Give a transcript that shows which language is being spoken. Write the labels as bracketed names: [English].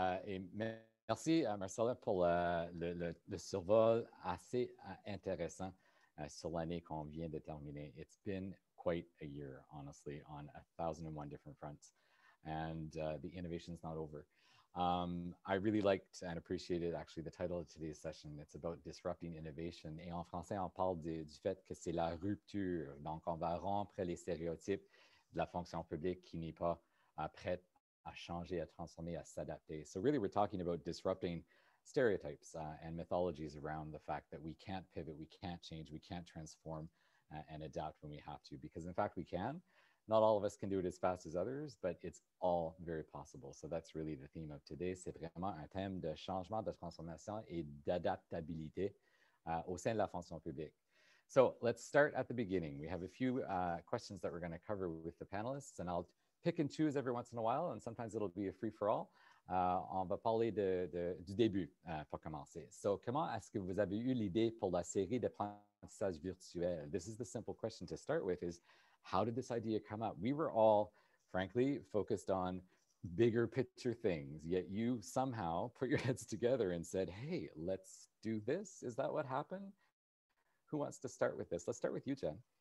[French] Et merci, Marcella, pour le survol assez intéressant sur l'année qu'on vient de terminer. [English] It's been quite a year, honestly, on 1,001 different fronts. And the innovation's not over. I really liked and appreciated actually the title of today's session. It's about disrupting innovation. [French] Et en français, on parle du fait que c'est la rupture. Donc, on va rompre les stéréotypes de la fonction publique qui n'est pas prête à changer, à transformer, à s'adapter. [English] So really, we're talking about disrupting stereotypes and mythologies around the fact that we can't pivot, we can't change, we can't transform and adapt when we have to, because in fact we can. Not all of us can do it as fast as others, but it's all very possible. So that's really the theme of today. [French] C'est vraiment un thème de changement, de transformation et d'adaptabilité au sein de la fonction publique. [English] So let's start at the beginning. We have a few questions that we're going to cover with the panelists, and I'll pick and choose every once in a while, and sometimes it'll be a free-for-all. [French] On va parler du début pour commencer. So, comment est-ce que vous avez eu l'idée pour la série d'apprentissage virtuel? [English] This is the simple question to start with, is how did this idea come up? We were all, frankly, focused on bigger picture things, yet you somehow put your heads together and said, hey, let's do this. Is that what happened? Who wants to start with this? Let's start with you, Jen.